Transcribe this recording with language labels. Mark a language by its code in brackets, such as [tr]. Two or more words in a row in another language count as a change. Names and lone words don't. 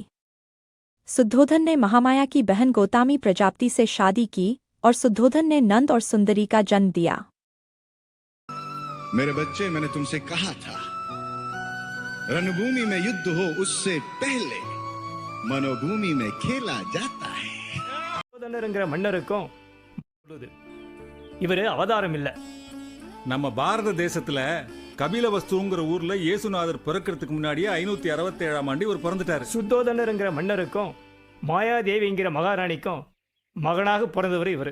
[hi] शुद्धोधन ने महामाया की बहन गौतमी प्रजापति से शादी की और शुद्धोधन ने नंद और सुंदरी का जन्म दिया। मेरे बच्चे, मैंने तुमसे कहा था, रणभूमि में युद्ध हो उससे पहले मनोभूमि में खेला जाता है। [ta] மன்னருக்கும் இவரு அவதாரம் இல்ல। நம்ம பாரத தேசத்துல கபிலவஸ்துங்கிற ஊர்ல இயேசுநாதர் பிறக்கிறதுக்கு முன்னாடியே 567ஆம் ஆண்டு இவர் பிறந்துட்டாரு। சுத்தோதனருங்கிற மன்னருக்கும் மாயாதேவிங்கிற மகாராணிக்கும் மகனாக பிறந்தவர் இவர்।